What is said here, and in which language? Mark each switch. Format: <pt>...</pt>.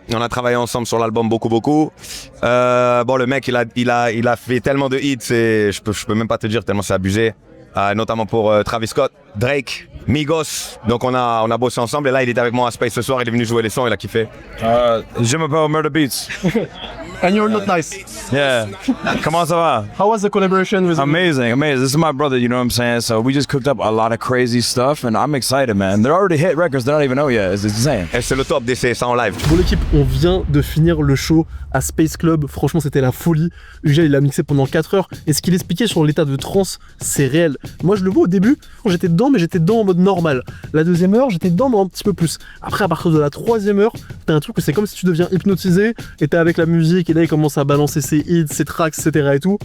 <fr>On a travaillé ensemble sur l'album beaucoup. Bon, le mec, il a fait tellement de hits, je peux même pas te dire tellement c'est abusé. Notamment pour Travis Scott, Drake, Migos. Donc on a bossé ensemble et là il était avec moi à Space ce soir, il est venu jouer les sons, il a kiffé. Je m'appelle Murda Beats.</fr> <en>And you're not nice.</en> <fr>Yeah. Comment ça va?</fr> <en>How was the collaboration with Amazing. This is my brother, you know what I'm saying? So we just cooked up a lot of crazy stuff and I'm excited, man. They're already hit records they don't even know yet. It's insane.</en> <fr>Et c'est le top d'essayer ça en live. Bon l'équipe, on vient de finir le show à Space Club. Franchement, c'était la folie. Ugel, il a mixé pendant 4 heures. Et ce qu'il expliquait sur l'état de transe, c'est réel. Moi, je le vois au début, j'étais dedans, mais j'étais dedans en mode normal. La deuxième heure, j'étais dedans, mais un petit peu plus. Après, à partir de la troisième heure, t'as un truc que c'est comme si tu deviens hypnotisé et t'es avec la musique et là, il commence à balancer ses hits, ses tracks, etc. et tout.</fr>